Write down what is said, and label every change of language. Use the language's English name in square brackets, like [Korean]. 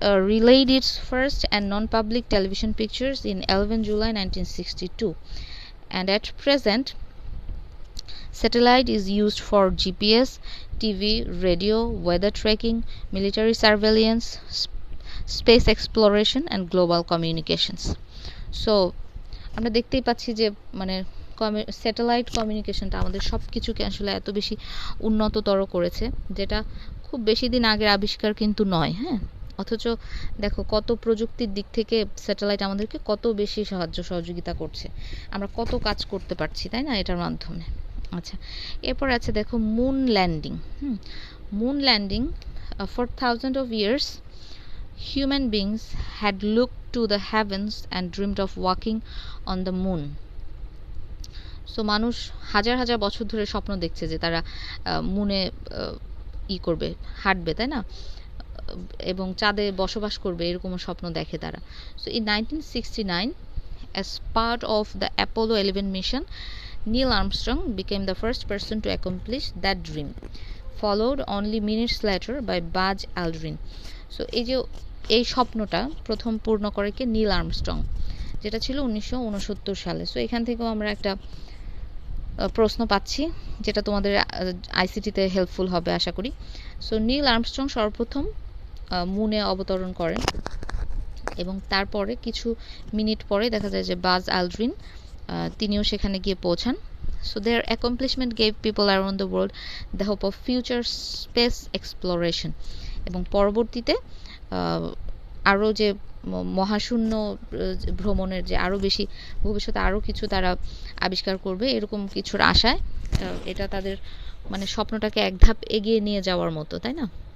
[English] relayed its first and non-public television pictures in 11 July 1962, and at present satellite is used for GPS, TV, radio, weather tracking, military surveillance, space exploration and global communications। [Bangla] So আমরা দেখতেই পাচ্ছি যে মানে satellite কমিউনিকেশনটা আমাদের সব কিছুকে আসলে এত বেশি উন্নততর করেছে, যেটা খুব বেশি দিন আগের আবিষ্কার কিন্তু নয়। হ্যাঁ, অথচ দেখো কত প্রযুক্তির দিক থেকে স্যাটেলাইট আমাদেরকে কত বেশি সহযোগিতা করছে, আমরা কত কাজ করতে পারছি, তাই না, এটার মাধ্যমে। আচ্ছা, এরপর আছে দেখো moon landing. Moon landing, [English] for thousands of years human beings had looked to the heavens and dreamed of walking on the moon। [Bangla] So মানুষ হাজার হাজার বছর ধরে স্বপ্ন দেখছে যে তারা মুনে করবে, হাঁটবে, তাই না, এবং চাঁদে বসবাস করবে, এরকম স্বপ্ন দেখে তারা। [English] So in 1969 as part of the Apollo 11 mission Neil Armstrong became the first person to accomplish that dream, followed only minutes later by Buzz Aldrin। [Bangla] So এই স্বপ্নটা প্রথম পূর্ণ করে কে, নীল আর্মস্ট্রং। যেটা ছিল 1969 সালে। সো এখান থেকেও আমরা একটা প্রশ্ন পাচ্ছি, যেটা তোমাদের আইসিটিতে হেল্পফুল হবে আশা করি। সো নীল আর্মস্ট্রং সর্বপ্রথম মুনে অবতরণ করেন, এবং তারপরে কিছু মিনিট পরে দেখা যায় যে বাজ আলড্রিন তিনিও সেখানে গিয়ে পৌঁছান। [English] So their accomplishment gave people around the world the hope of future space exploration. [Bangla] এবং পরবর্তীতে আরও যে মহাশূন্য ভ্রমণের যে আরও বেশি ভবিষ্যতে আরও কিছু তারা আবিষ্কার করবে, এরকম কিছুর আশায় এটা তাদের মানে স্বপ্নটাকে এক ধাপ এগিয়ে নিয়ে যাওয়ার মতো, তাই না?